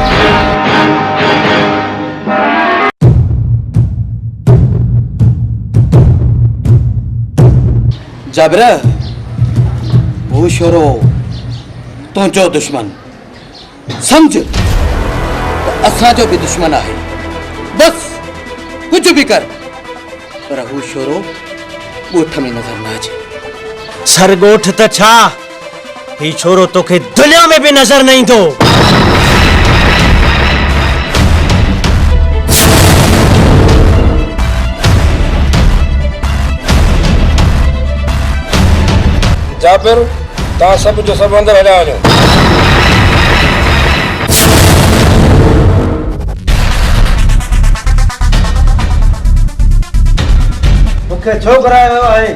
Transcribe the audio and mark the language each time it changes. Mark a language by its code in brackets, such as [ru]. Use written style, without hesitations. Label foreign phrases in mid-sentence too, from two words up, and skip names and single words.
[sd] जाबिर वो छोरो तुंहिंजो दुश्मन समझ तो असांजो भी दुश्मन आहे। बस कुछ भी कर पर वो छोरो ॻोठ में नजर न अचे। सरगोठ त छा, ही छोरो तोखे दुनिया में भी नजर नहीं ईंदो। जाबिर तव्हां सभु जो सभु अंदरि हलिया वञो। मूंखे छो घुरायो आहे?